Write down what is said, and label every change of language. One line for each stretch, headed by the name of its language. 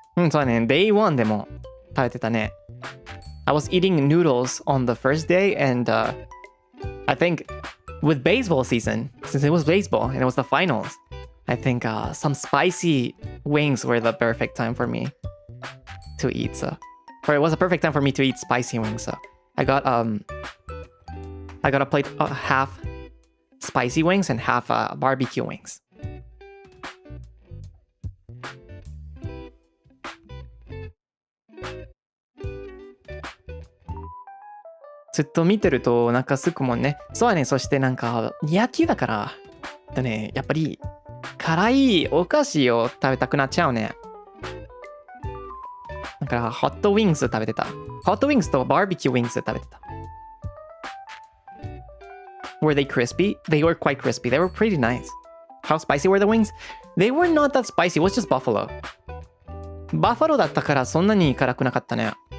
Japanese: So day 1でも食べてたね。
English: I was eating noodles on the first day, and I think with baseball season, since it was baseball and it was the finals, I think some spicy wings were the perfect time for me to eat. Or it was a perfect time for me to eat spicy wings. So I got a plate half spicy wings and half barbecue wings.
Japanese: ずっと見てるとお腹すくもんね。そうだね。そしてなんか野球だからやっぱり辛いお菓子を食べたくなっちゃうね。だからホットウィングス食べてた。ホットウィングスとバーベキューウィングス食べてた。
English: Were they crispy? They were quite crispy. They were pretty nice. How spicy were the wings? They were not that spicy. It was just buffalo.
Japanese: バッファローだったからそんなに辛くなかったね。